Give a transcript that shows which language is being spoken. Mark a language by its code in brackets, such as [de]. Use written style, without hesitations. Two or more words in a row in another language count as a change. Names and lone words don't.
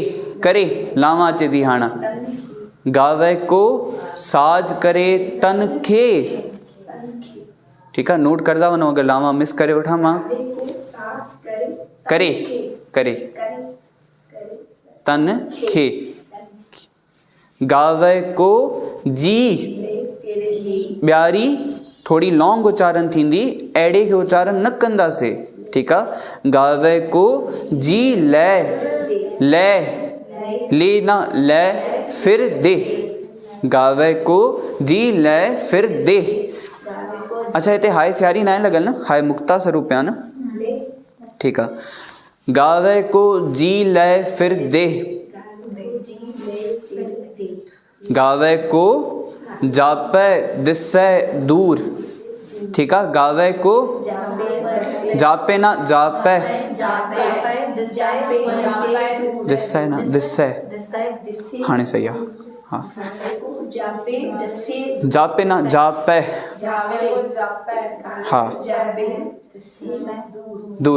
[sd] करे लावा अचे थी हाणे। [pa] ਗਾਵੇ ਕੋ ਸਾਜ ਕਰੇ ਤਨ ਖੇ। [sd] ठीकु आहे। नोट कंदा वञो अगरि लावा मिस करे वठां मां। [pa] ਕਰੇ ਕਰੇ ਤਨ ਖੇ। ਗਾਵੇ ਕੋ [sd] जी ॿियारी थोड़ी लॉन्ग उच्चारण थींदी, एड़े खे उच्चारण न कंदासीं, ठीकु आहे। [pa] ਗਾਵੇ ਕੋ ਜੀ ਲੇ ਲੇ ਨਾ ਲੇ ਫਿਰ ਦੇ, ਗਾਵੇ ਕੋ ਜੀ ਲੇ ਫਿਰ ਦੇ। [sd] अच्छा हिते हाय सियारी न आहे लॻल न, हाय मुक्ता स्वरूप आहे न, ठीकु आहे। [pa] ਗਾਵੇ ਕੋ ਜੀ ਲੇ ਫਿਰ ਦੇ, ਗਾਵੇ ਕੋ ਜਾਪੇ ਦਿਸੇ ਦੂਰ, [hi] ठीक है। [pa] ਗਾਵੇ ਕੋ ਜਾਪੇ ਨਾ ਜਾਪੇ, ਦਿਸੇ ਨਾ ਦਿਸੇ, [hi] हाँ सही है, [pa] ਹਾਂ ਜਾਪੇ ਨਾ ਜਾਪੇ, ਹਾਂ ਦੂਰ।